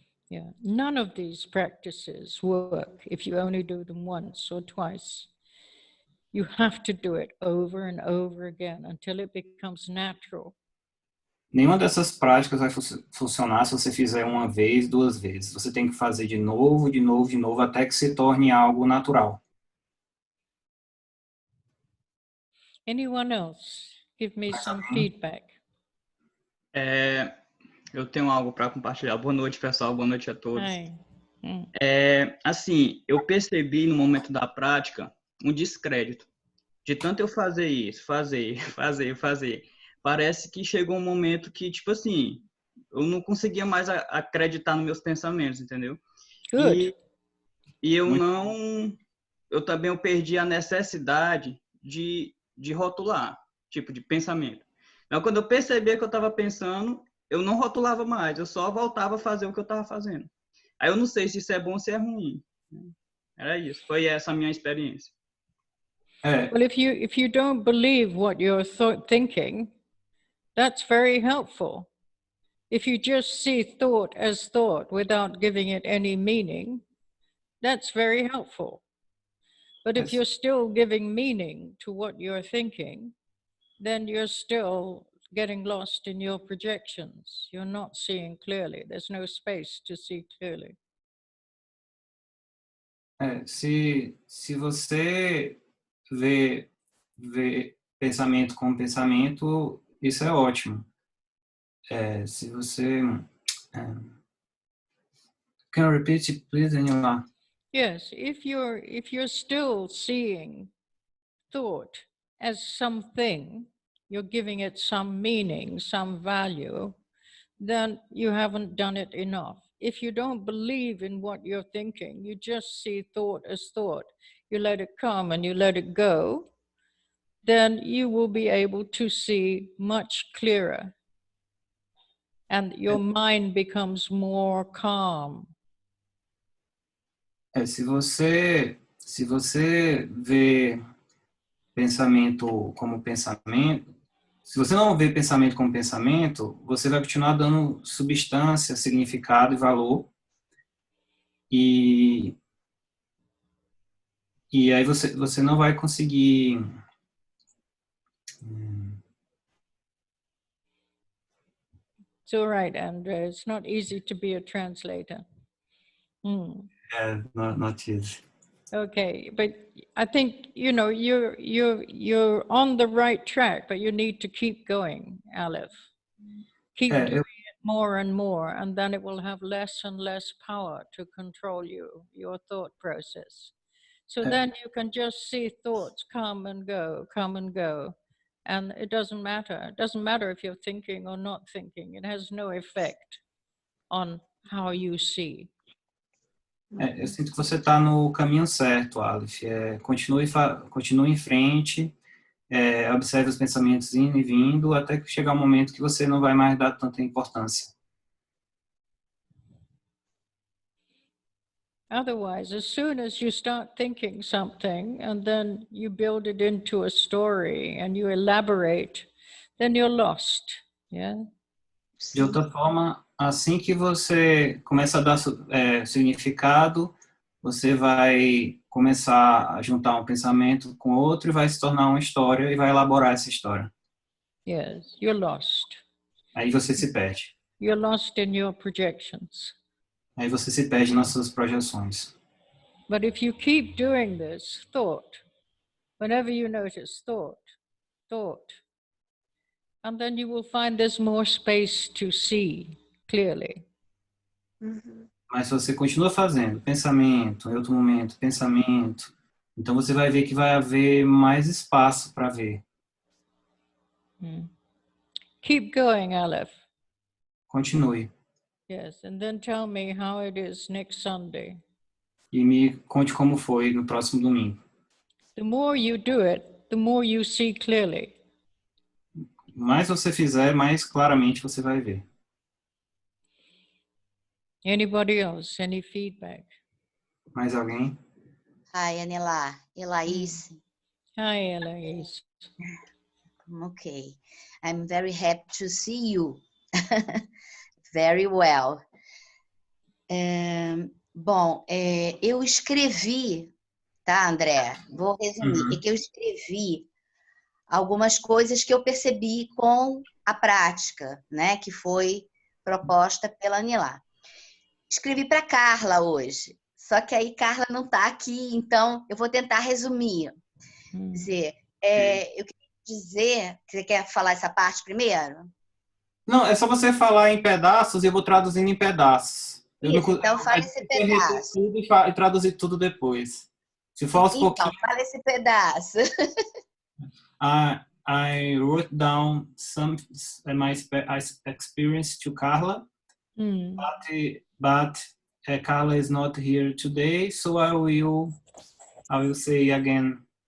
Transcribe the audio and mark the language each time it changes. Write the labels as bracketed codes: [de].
[en] Yeah, none of these practices work if you only do them once or twice. You have to do it over and over again until it becomes natural. [pt] Nenhuma dessas práticas vai funcionar se você fizer uma vez, 2 vezes. Você tem que fazer de novo, de novo, de novo, até que se torne algo natural. [en] Anyone else? Give me some feedback. [pt] Eu tenho algo para compartilhar. Boa noite, pessoal. Boa noite a todos. [en] Hi. [pt] Assim, eu percebi no momento da prática um descrédito. De tanto eu fazer isso, fazer. Parece que chegou um momento que, tipo assim, eu não conseguia mais acreditar nos meus pensamentos, entendeu? [en] Good. [pt] E eu também perdi a necessidade de rotular, tipo de pensamento. Então, quando eu percebia que eu estava pensando, eu não rotulava mais, eu só voltava a fazer o que eu estava fazendo. Aí eu não sei se isso é bom ou se é ruim. Era isso, foi essa a minha experiência. [en] Well, if you don't believe what you're thinking, that's very helpful. If you just see thought as thought without giving it any meaning, that's very helpful. But if you're still giving meaning to what you're thinking, then you're still getting lost in your projections. You're not seeing clearly. There's no space to see clearly. [pt] Se você vê pensamento como pensamento, isso é ótimo. Se você... [en] Can you repeat it, please, Daniela? Yes, if you're still seeing thought as something, you're giving it some meaning, some value, then you haven't done it enough. If you don't believe in what you're thinking, you just see thought as thought, you let it come and you let it go, then you will be able to see much clearer. And your mind becomes more calm. [pt] Se você vê pensamento como pensamento, se você não vê pensamento como pensamento, você vai continuar dando substância, significado e valor. E aí você não vai conseguir... [en] It's all right, Andrea. It's not easy to be a translator. Not easy. Okay, but I think you're on the right track, but you need to keep going, Aleph. Keep doing it more and more, and then it will have less and less power to control your thought process. So then you can just see thoughts come and go, come and go. And it doesn't matter. It doesn't matter if you're thinking or not thinking. It has no effect on how you see. [pt] Eu sinto que você está no caminho certo, Aleph. Continue em frente, observe os pensamentos indo e vindo, até que chegar um momento que você não vai mais dar tanta importância. [en] Otherwise, as soon as you start thinking something and then you build it into a story and you elaborate, then you're lost. Yeah. [pt] De outra forma, assim que você começa a dar significado, você vai começar a juntar um pensamento com outro e vai se tornar uma história e vai elaborar essa história. [en] Yes, you're lost. [pt] Aí você se perde. [en] You're lost in your projections. [pt] Aí você se perde nas suas projeções. [en] But if you keep doing this, thought, whenever you notice thought, and then you will find there's more space to see clearly. [pt] Mas se você continua fazendo pensamento, em outro momento, pensamento, então você vai ver que vai haver mais espaço para ver. [en] Keep going, Aleph. [pt] Continue. [en] Yes, and then tell me how it is next Sunday. [pt] E me conte como foi no próximo domingo. [en] The more you do it, the more you see clearly. [pt] Mais você fizer, mais claramente você vai ver. [en] Anybody else? Any feedback? [pt] Mais alguém? [en] Hi, Anila. Elais. Hi, Eloise. Okay. I'm very happy to see you. Very well. [pt] Bom, eu escrevi, tá, André? Vou resumir. É que eu escrevi algumas coisas que eu percebi com a prática, né, que foi proposta pela Anila. Escrevi para Carla hoje, só que aí Carla não está aqui, então eu vou tentar resumir. Quer dizer, eu queria dizer, você quer falar essa parte primeiro? Não, é só você falar em pedaços e eu vou traduzindo em pedaços. Isso, então fala esse pedaço. Tudo e traduzir tudo depois. Se for aos pouquinhos. Então, fala esse pedaço. [en] I wrote down some my experience to Carla, but Carla is not here today, so I will say again.